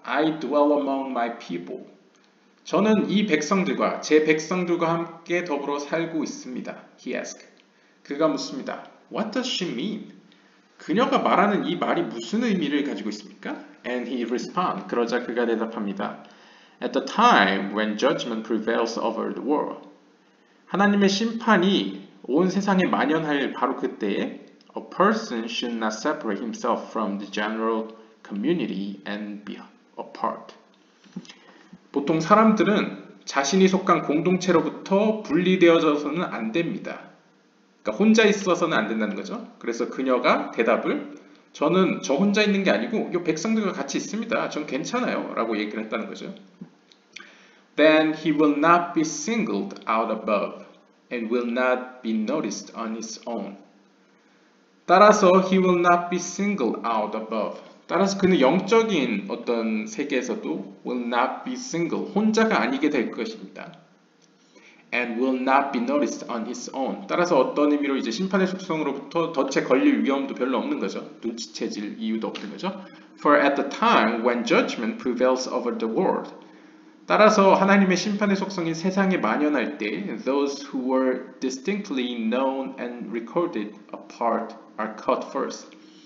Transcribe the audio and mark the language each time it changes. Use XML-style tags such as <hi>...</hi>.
<en>I dwell among my people.</en> <ko>저는 이 백성들과, 제 백성들과 함께 더불어 살고 있습니다.</ko> <en>He asked.</en> <ko>그가 묻습니다.</ko> <en>What does she mean?</en> <ko>그녀가 말하는 이 말이 무슨 의미를 가지고 있습니까?</ko> <en>And he responded.</en> <ko>그러자 그가 대답합니다.</ko> <en>At the time when judgment prevails over the world.</en> <ko>하나님의 심판이 온 세상에 만연할 바로 그때에</ko> <en>A person should not separate himself from the general community and be apart.</en> <ko>보통 사람들은 자신이 속한 공동체로부터 분리되어져서는 안 됩니다. 그러니까 혼자 있어서는 안 된다는 거죠. 그래서 그녀가 대답을 저는 저 혼자 있는 게 아니고 이 백성들과 같이 있습니다. 전 괜찮아요. 라고 얘기를 했다는 거죠.</ko> <en>Then he will not be singled out above and will not be noticed on his own.</en> <ko>따라서</ko> <en>he will not be singled out above.</en> <ko>따라서 그는 영적인 어떤 세계에서도</ko> <en>will not be single,</en> <ko>혼자가 아니게 될 것입니다.</ko> <en>And will not be noticed on his own.</en> <ko>따라서 어떤 의미로 이제 심판의 속성으로부터 덫에 걸릴 위험도 별로 없는 거죠. 눈치채질 이유도 없는 거죠.</ko> <en>For at the time when judgment prevails over the world.</en> <ko>따라서 하나님의 심판의 속성이 세상에 만연할 때</ko> <en>those who were distinctly known and recorded apart are cut first.</en>